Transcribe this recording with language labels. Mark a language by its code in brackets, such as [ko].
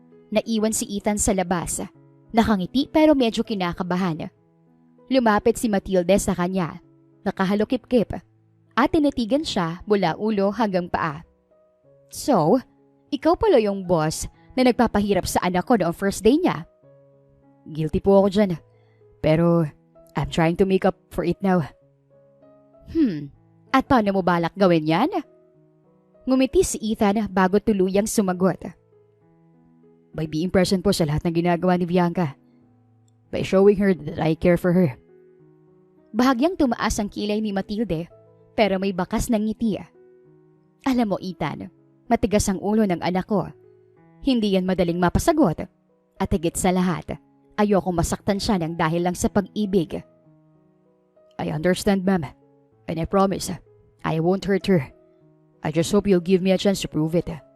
[tl] Naiwan si Ethan sa labas. Nakangiti pero medyo kinakabahan. Lumapit si Matilde sa kanya. Nakahalukip-kip. At tinitigan siya mula ulo hanggang paa. So, ikaw pala yung boss na nagpapahirap sa anak ko noong first day niya? Guilty po ako dyan. [en] Pero I'm trying to make up for it now. [tl] At paano mo balak gawin yan? Ngumiti si Ethan bago tuluyang sumagot. [en] By being present [tl] po sa lahat ng ginagawa ni Bianca. [en] By showing her that I care for her. [tl] Bahagyang tumaas ang kilay ni Matilde, pero may bakas ng ngiti. Alam mo, Ethan, matigas ang ulo ng anak ko. Hindi yan madaling mapasagot. At higit sa lahat, ayokong masaktan siya ng dahil lang sa pag-ibig. [en] I understand, ma'am. And I promise, I won't hurt her. I just hope you'll give me a chance to prove it.